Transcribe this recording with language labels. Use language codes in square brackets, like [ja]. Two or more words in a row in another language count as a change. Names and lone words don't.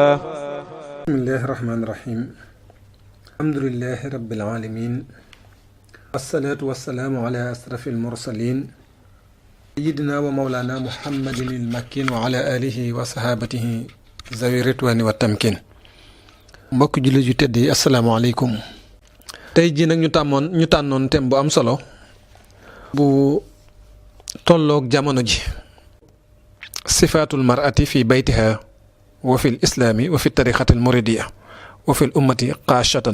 [ar] بسم الله الرحمن الرحيم. الحمد لله رب العالمين، والصلاة والسلام على أشرف المرسلين سيدنا ومولانا محمد المكين وعلى آله وصحابته ذوي الرضوان والتمكين. [wo] mbokk jullit yu tedd yi asalaamaaleykum. tey jii nag ñu tànnoon thème bu am solo bu tolloog jamono ji, [ar] صفات المرأة في بيتها وفي الإسلام وفي الطريقة المريدية وفي الأمة خاصة.